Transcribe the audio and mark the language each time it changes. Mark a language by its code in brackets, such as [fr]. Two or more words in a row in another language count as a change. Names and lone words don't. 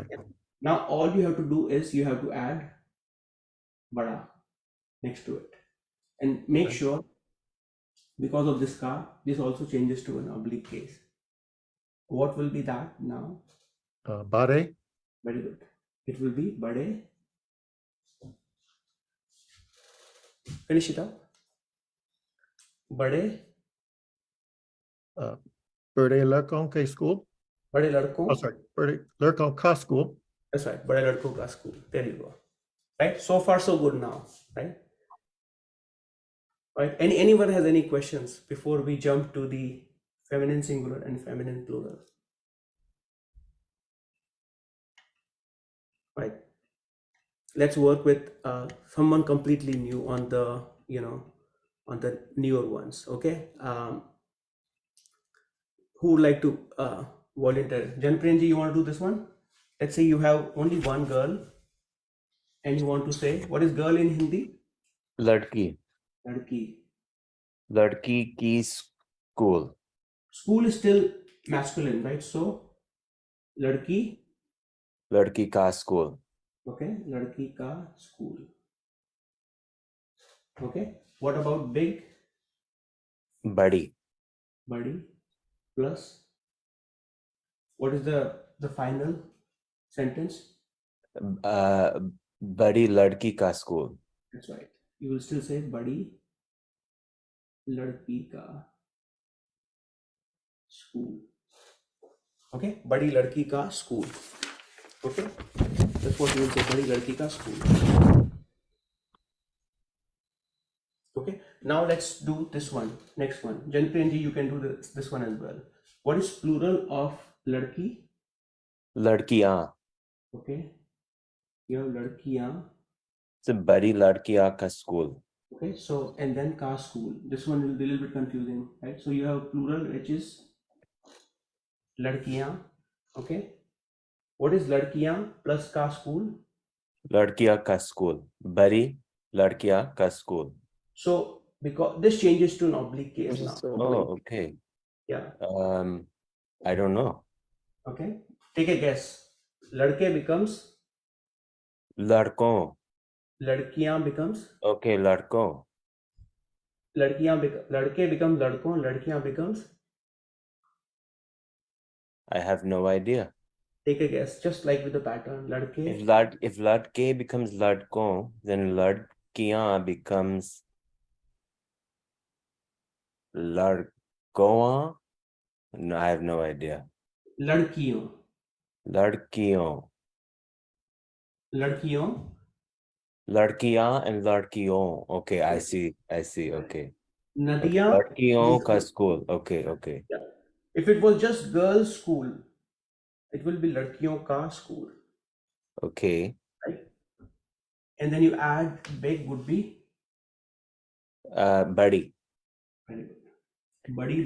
[en] Now all you have to do is you have to add bada next to it, and make Okay. sure, because of this ka, this also changes to an oblique case. What will be that now? Bade, Very good. It will be bade. Finish it up. Bade, [hi] Berde Lerkon K school. bade ladkon. [en] Oh, sorry, [hi] Berde Lerkon Ka school. [en] That's right. [hi] Bade ladkon ka school. [en] There you go. Right. So far so good now. Right. Right. Anyone has any questions before we jump to the feminine singular and feminine plural? Right. Let's work with someone completely new on the on the newer ones. Okay. Who would like to volunteer? Janprenji, you want to do this one? Let's say you have only one girl and you want to say, what is girl in Hindi? Ladki. Ladki. [hi] Ladki ki school. [en] School is still masculine, right? So, ladki, [hi] Ladki ka school. okay, ladki ka school. [en] Okay. What about big, Badi. badi, plus? What is the final sentence? [hi] Badi ladki ka school. [en] That's right. You will still say [hi] badi, ladki ka school. Okay, badi ladki ka school. [en] Okay, that's what you will say, [hi] badi ladki ka school. [en] Okay, now let's do this one. Next one, Janprenji, you can do this one as well. What is plural of ladki? Ladkiyan. Okay, you have ladkiyan. [hi] So badi ladkiya ka school. [en] Okay, so and then [hi] ka school. [en] This one will be a little bit confusing, right? So you have plural, which is ladkiyan. Okay, what is ladkiyan plus [hi] ka school? Ladkiya ka school. Badi ladkiya ka school. [en] So because this changes to an oblique case now. Just a Oh, oblique. okay. Yeah. I don't know. Okay. Take a guess. Ladke becomes Ladkon. ladkiyan becomes Okay, ladkon. ladke becomes ladkon. Ladkiyan becomes. I have no idea. Take a guess. Just like with the pattern. Ladke. If ladke becomes ladkon, then ladkiyan becomes ladkoan. No, I have no idea. Ladkiyon. Ladkiyon. Ladkiyon. Ladkiyan and ladkiyon. Okay, I see. Okay. Okay. Nadiyan. [hi] Ladkiyon ka school. [en] Okay. Yeah. If it was just girls' school, it will be [hi] ladkiyon ka school. [en] Okay. Right? And then you add big would be Badi. very good. Badi